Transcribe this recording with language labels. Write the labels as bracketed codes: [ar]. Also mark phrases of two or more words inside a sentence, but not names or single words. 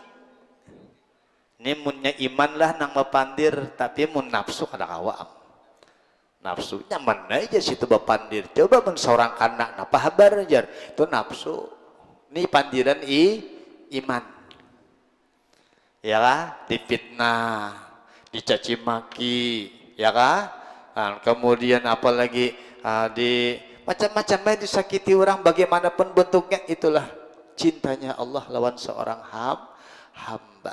[bjn] Ini munnya iman lah nang mepandir, tapi mun nafsu kada kawam. Nafsunya mana aja situ bepandir. Coba men seorang anak, napa habar aja itu nafsu. Ini pandiran iman. Ya kan? Difitnah, dicaci maki, ya kan? [id] Dan kemudian apalagi di macam-macam baik disakiti orang bagaimanapun bentuknya, itulah cintanya Allah lawan seorang hamba.